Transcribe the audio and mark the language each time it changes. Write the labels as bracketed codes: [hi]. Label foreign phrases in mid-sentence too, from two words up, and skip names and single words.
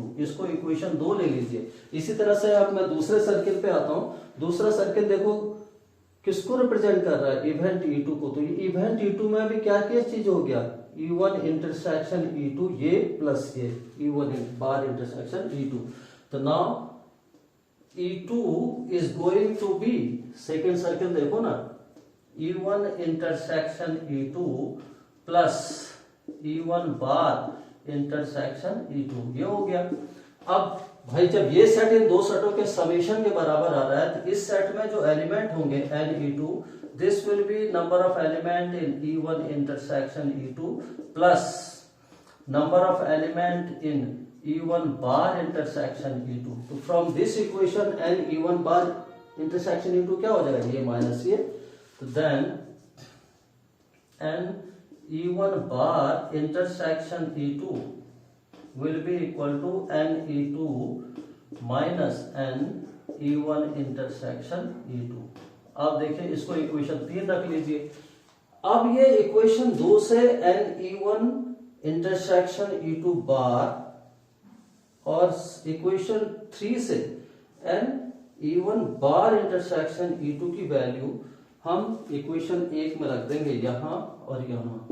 [hi] इसको इक्वेशन 2 ले लीजिए। इसी तरह से अब मैं दूसरे सर्किल पे आता हूं। दूसरा सर्किल देखो किसको रिप्रेजेंट कर रहा है, इवेंट E2 को। तो ये इवेंट E2 में भी क्या क्या चीज हो गया, [en] E1 intersection E2 [hi] ये प्लस ये [en] E1 bar intersection E2. तो now E2 is going to be, [hi] सेकेंड सर्किल देखो ना, [en] E1 intersection E2 [hi] प्लस [en] E1 bar intersection E2. [hi] ये हो गया। अब भाई जब ये सेट इन दो सेटों के समेशन के बराबर आ रहा है तो इस सेट में जो एलिमेंट होंगे [en] n E2 this will be number of element in E1 intersection E2 plus number of element in E1 bar intersection E2. [hi] तो [en] from this equation n E1 bar intersection E2 [hi] क्या हो जाएगा, ये माइनस ये। [en] तो then n E1 bar intersection E2 will be equal to n E2 minus n E1 intersection E2. [hi] अब देखिए इसको इक्वेशन 3 रख लीजिए। अब ये इक्वेशन 2 से [en] n E1 intersection E2 bar [hi] और इक्वेशन 3 से [en] n E1 bar intersection E2 [hi] की वैल्यू हम इक्वेशन 1 में रख देंगे, यहां और यहां।